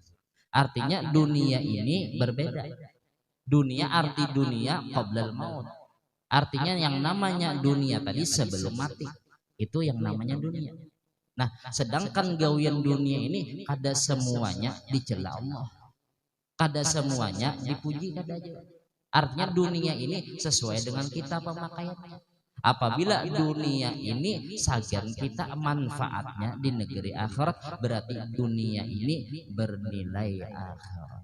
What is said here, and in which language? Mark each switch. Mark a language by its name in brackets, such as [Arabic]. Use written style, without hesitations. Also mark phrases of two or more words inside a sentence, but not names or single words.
[Indonesian] Artinya dunia ini berbeda. Dunia, arti dunia [Arabic] قبل الموت. [Indonesian] Artinya yang namanya dunia tadi sebelum mati, itu yang namanya dunia. [Banjar] Nah, sedangkan gawian dunia ini kada semuanya dicela Allah, kada semuanya dipuji, kada aja. [Indonesian] Artinya dunia ini sesuai dengan kita pemakaiannya. Apabila dunia ini sagan kita manfaatnya di negeri akhirat, berarti dunia ini bernilai akhirat.